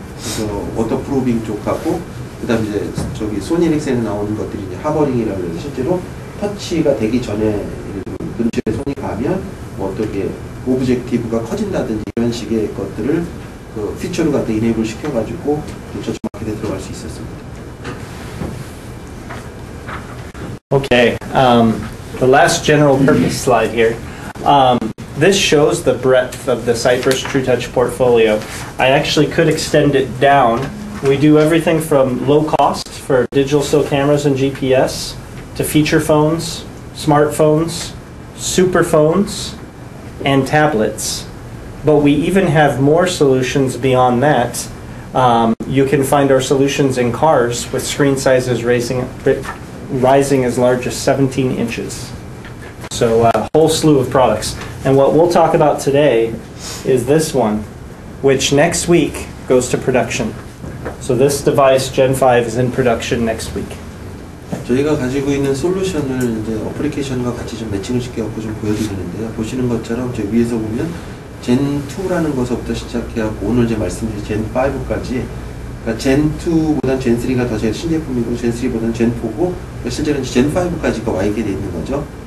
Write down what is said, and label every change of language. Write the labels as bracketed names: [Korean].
[Korean] 그래서 워터프루빙 쪽하고 그다음에 이제 저기 소니 렉센에 나오는 것들이 이제 하버링이라고 해서 실제로 터치가 되기 전에 근처에 손이 가면 뭐 어떻게 오브젝티브가 커진다든지 이런 식의 것들을 그 피처를 갖다 이네이블 시켜가지고 저쪽 마켓에 들어갈 수 있었습니다. [English] Okay, the last general purpose slide here. This shows the breadth of the Cypress TrueTouch portfolio. I actually could extend it down. We do everything from low cost for digital still cameras and GPS to feature phones, smartphones, super phones, and tablets. But we even have more solutions beyond that. You can find our solutions in cars with screen sizes rising as large as 17 inches. So a whole slew of products. And what we'll talk about today is this one, which next week goes to production. So this device, Gen 5, is in production next week. [Korean] 저희가 가지고 있는 솔루션을 이제 어플리케이션과 같이 좀 매칭을 시켜갖고 좀 보여드리는데요. 보시는 것처럼 저 위에서 보면 Gen 2라는 것부터 시작해갖고 오늘 이제 말씀드린 Gen 5까지, 그러니까 Gen 2보단 Gen 3가 더 제일 신제품이고 Gen 3보다는 Gen 4고 실제로는 Gen 5까지가 와 있게 돼 있는 거죠.